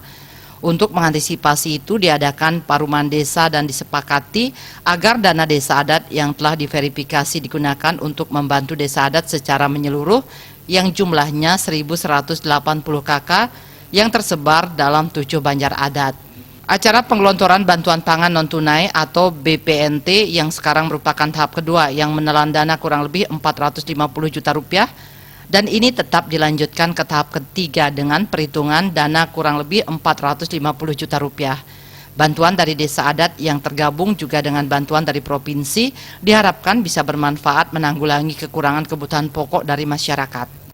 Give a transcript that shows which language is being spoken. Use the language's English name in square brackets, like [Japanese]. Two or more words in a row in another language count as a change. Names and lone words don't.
[Indonesian] Untuk mengantisipasi itu diadakan paruman desa dan disepakati agar dana desa adat yang telah diverifikasi digunakan untuk membantu desa adat secara menyeluruh yang jumlahnya 1.180 kakak yang tersebar dalam 7 banjar adat. Acara penggelontoran bantuan pangan non-tunai atau BPNT yang sekarang merupakan tahap kedua yang menelan dana kurang lebih 450 juta rupiah, dan ini tetap dilanjutkan ke tahap ketiga dengan perhitungan dana kurang lebih 450 juta rupiah. Bantuan dari desa adat yang tergabung juga dengan bantuan dari provinsi diharapkan bisa bermanfaat menanggulangi kekurangan kebutuhan pokok dari masyarakat.